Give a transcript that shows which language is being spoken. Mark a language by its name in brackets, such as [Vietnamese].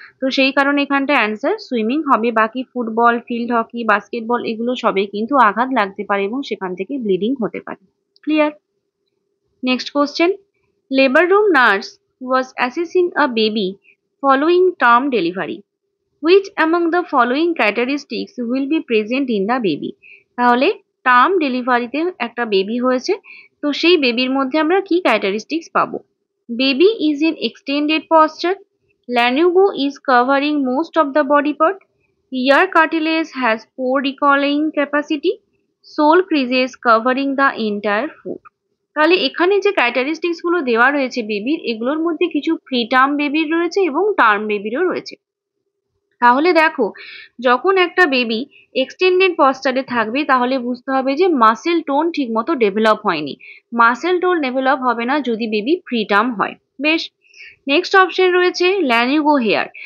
[Bangla] তো সেই কারণে এখানটা অ্যান্সার সুইমিং হবে। বাকি ফুটবল, ফিল্ড হকি, বাস্কেটবল এগুলো সবে কিন্তু আঘাত লাগতে পারে এবং সেখান থেকে ব্লিডিং হতে পারে। Clear? Next question. [English] Labour room nurse was assessing a baby following term delivery. Which among the following characteristics will be present in the baby? [Bangla] তাহলে টার্ম ডেলিভারিতে একটা বেবি হয়েছে, তো সেই বেবির মধ্যে আমরা কি ক্যারেক্টারিস্টিক্স পাবো? [English] Baby is in extended posture, lanugo is covering most of the body part, ear cartilage has poor recalling capacity, sole creases covering the entire foot. [Bangla] তাহলে এখানে যে ক্যারেক্টারিস্টিক্স গুলো দেওয়া রয়েছে বেবির, এগুলোর মধ্যে কিছু প্রি টার্ম বেবির রয়েছে এবং টার্ম বেবিরও রয়েছে। তাহলে দেখো, যখন একটা বেবি এক্সটেন্ডেড পশ্চারে থাকবে তাহলে বুঝতে হবে যে মাসেল টোন ঠিক মতো ডেভেলপ হয়নি। মাসেল টোন ডেভেলপ হবে না যদি বেবি প্রিটার্ম হয়। বেশ, নেক্সট অপশন রয়েছে ল্যানুগো হেয়ার।